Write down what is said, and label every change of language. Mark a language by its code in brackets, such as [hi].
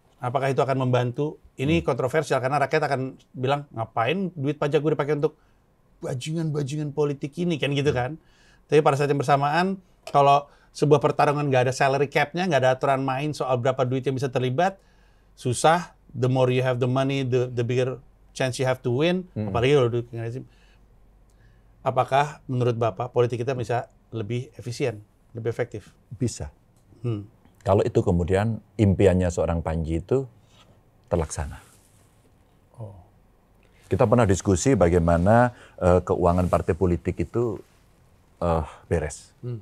[id] Apakah itu akan membantu? Ini kontroversial karena rakyat akan bilang, ngapain duit pajak gue dipakai untuk bajingan-bajingan politik ini, kan gitu kan. Tapi pada saat yang bersamaan, kalau sebuah pertarungan nggak ada salary cap-nya, nggak ada aturan main soal berapa duit yang bisa terlibat, susah. [en] The more you have the money, the bigger chance you have to win. [id] Apalagi kalau duit rezim. Apakah menurut Bapak politik kita bisa lebih efisien, lebih efektif? Bisa. Kalau itu kemudian impiannya seorang Panji itu terlaksana. Kita pernah diskusi bagaimana keuangan partai politik itu beres.